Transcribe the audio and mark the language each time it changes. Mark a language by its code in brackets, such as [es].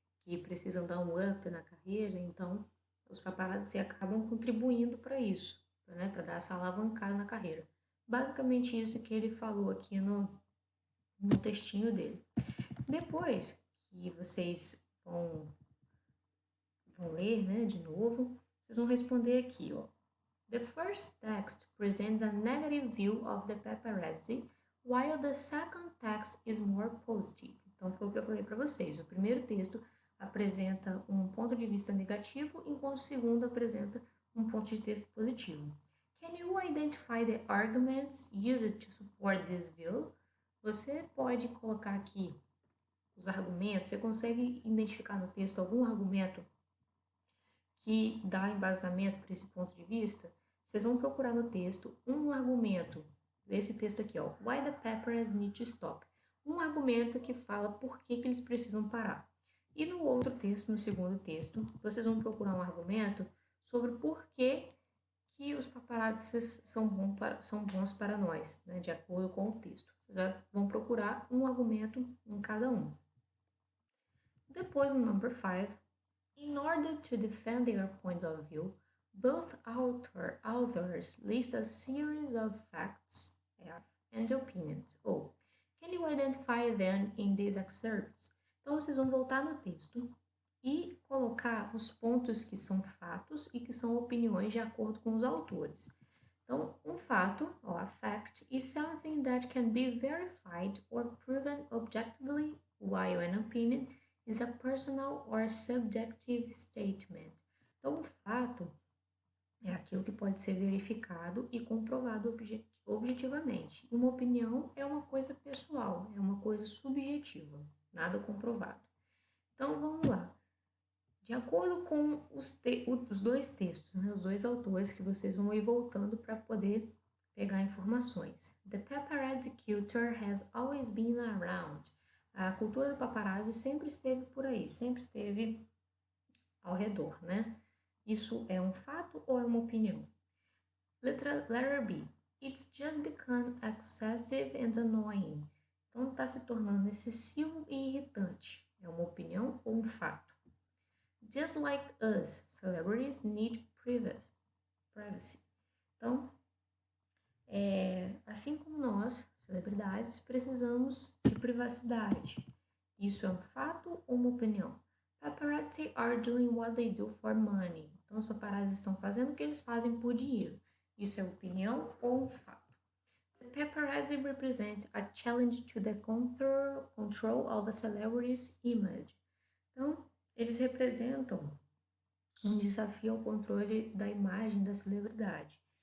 [pt] Que precisam dar um up na carreira. Então, os paparazzi acabam contribuindo para isso, né? Para dar essa alavancada na carreira. Basicamente isso que ele falou aqui no textinho dele. Depois que vocês vão ler, né, de novo, vocês vão responder aqui, ó. [en] The first text presents a negative view of the paparazzi, while the second text is more positive. [pt] Então, foi o que eu falei para vocês. O primeiro texto apresenta um ponto de vista negativo, enquanto o segundo apresenta um ponto de vista positivo. [en] Can you identify the arguments used to support this view? [pt] Você pode colocar aqui os argumentos, você consegue identificar no texto algum argumento que dá embasamento para esse ponto de vista? Vocês vão procurar no texto um argumento, desse texto aqui, ó, Why the Paparazzi Need to Stop. Um argumento que fala por que eles precisam parar. E no outro texto, no segundo texto, vocês vão procurar um argumento sobre por que os paparazzis são bons para nós, né, de acordo com o texto. Vocês vão procurar um argumento em cada um. Depois, no [en] number 5, in order to defend their points of view, both authors list a series of facts and opinions. Ou, can you identify them in these excerpts? [pt] Então, vocês vão voltar no texto e colocar os pontos que são fatos e que são opiniões de acordo com os autores. Então, um fato, [en] or a fact, is something that can be verified or proven objectively, while an opinion is a personal or subjective statement. [pt] Então, o fato é aquilo que pode ser verificado e comprovado objetivamente. Uma opinião é uma coisa pessoal, é uma coisa subjetiva, nada comprovado. Então, vamos lá. De acordo com os dois textos, né, os dois autores que vocês vão ir voltando para poder pegar informações. [en] The paparazzi culture has always been around. [pt] A cultura do paparazzi sempre esteve por aí, sempre esteve ao redor, né? Isso é um fato ou é uma opinião? [en] Letter B. It's just become excessive and annoying. [pt] Então, está se tornando excessivo e irritante. É uma opinião ou um fato? [en] Just like us, celebrities need privacy. [pt] Então, assim como nós, celebridades, precisamos de privacidade. Isso é um fato ou uma opinião? [en] Paparazzi are doing what they do for money. [pt] Então, os paparazzi estão fazendo o que eles fazem por dinheiro. Isso é opinião ou um fato? [en] The paparazzi represent a challenge to the control of a celebrity's image. [pt] Então, eles representam um desafio ao controle da imagem da celebridade.